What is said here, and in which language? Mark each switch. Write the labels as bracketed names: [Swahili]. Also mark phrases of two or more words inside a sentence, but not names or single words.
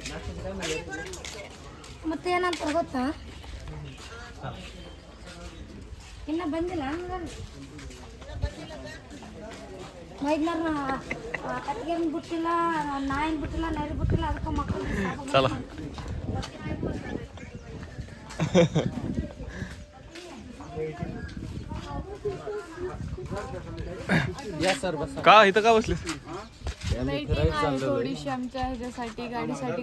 [Kannada] ಮತ್ತೆ ಏನಂತ ಗೊತ್ತಾ, ಇನ್ನ ಬಂದಿಲ್ಲ ಮೈದ್ನವ್ರನ್ನ ಕಟ್ಟಿಗೆನ್ ಬಿಟ್ಟಿಲ್ಲ, ನಾಯಿನ್ ಬಿಟ್ಟಿಲ್ಲ, ನರಿ ಬಿಟ್ಟಿಲ್ಲ, ಅದಕ್ಕೆ ಮಕ್ಕಳು [Marathi] चला. का इथं का बसले? वेटिंग आहे थोडीशी आमच्या ह्याच्यासाठी, गाडीसाठी.